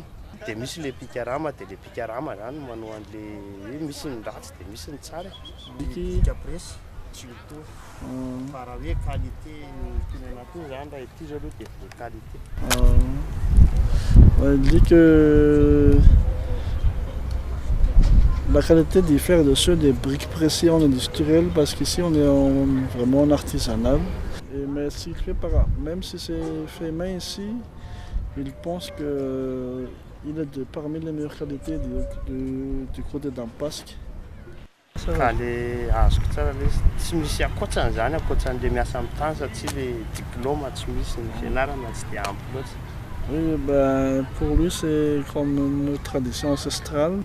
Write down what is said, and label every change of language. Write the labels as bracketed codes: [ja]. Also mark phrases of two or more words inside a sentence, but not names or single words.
[mg] Dia misy le pikarama dia le pikarama zany manao an'le misy ny ratsy dia misy ny tsara. Pika presy tsy mitovy fa raha hoe qualité tenenana koa zany raha ity zao aloha dia [fr] vraie qualité. On dit que la qualité diffère de ceux des briques pressées en industriel parce qu'ici on est vraiment en artisanal. Mais même si c'est fait main ici, il pense qu'il est parmi les meilleures qualités du côté d'Ampasque. [mg] Ka le azoko tsara le tsy misy akoatsan'izany akoatsan'le miasa amin'ny tany satria le diplôme tsy misy ny fianarana tsy dia ampy loatra. [fr] Oui, ben, pour lui c'est comme une tradition ancestrale.